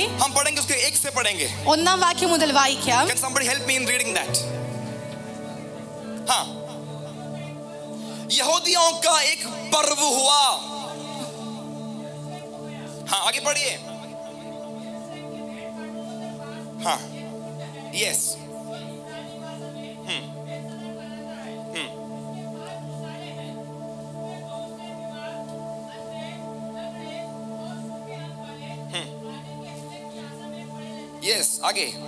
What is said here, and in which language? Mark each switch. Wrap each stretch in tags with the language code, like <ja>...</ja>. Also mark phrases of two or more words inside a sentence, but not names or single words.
<hi>हम पढ़ेंगे उसके 1 से पढ़ेंगे।</hi> <ml>ഒന്നാം വാക്യം മുതൽ വായിക്കാം.</ml> <en>Can somebody help me in reading that?</en> <hi>हाँ, यहूदियों का एक पर्व हुआ। हाँ, आगे पढ़िए। हाँ, यस। यस, आगे।</hi>